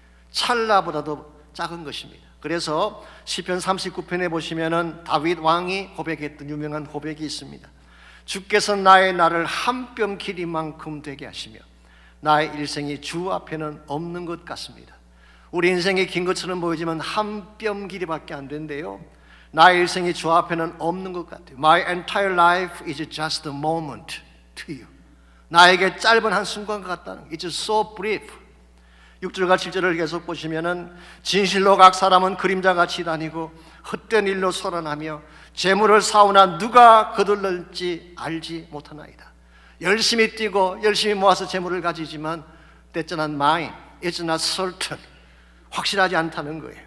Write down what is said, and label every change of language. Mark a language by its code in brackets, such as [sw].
[ko] 찰나보다도 작은 것입니다. 그래서 시편 39편에 보시면은 다윗 왕이 고백했던 유명한 고백이 있습니다. 주께서 나의 날을 한 뼘 길이만큼 되게 하시며 나의 일생이 주 앞에는 없는 것 같습니다. 우리 인생이 긴 것처럼 보이지만 한 뼘 길이밖에 안 된대요. 나의 일생이 주 앞에는 없는 것 같아요. [en] My entire life is just a moment to you. [ko] 나에게 짧은 한 순간 같다는, [en] It's so brief. [ko] 6절과 7절을 계속 보시면은 진실로 각 사람은 그림자같이 다니고 헛된 일로 소란하며 재물을 사오나 누가 거둘릴지 알지 못하나이다. 열심히 뛰고 열심히 모아서 재물을 가지지만 [en] That's not mine, it's not certain, [ko] 확실하지 않다는 거예요.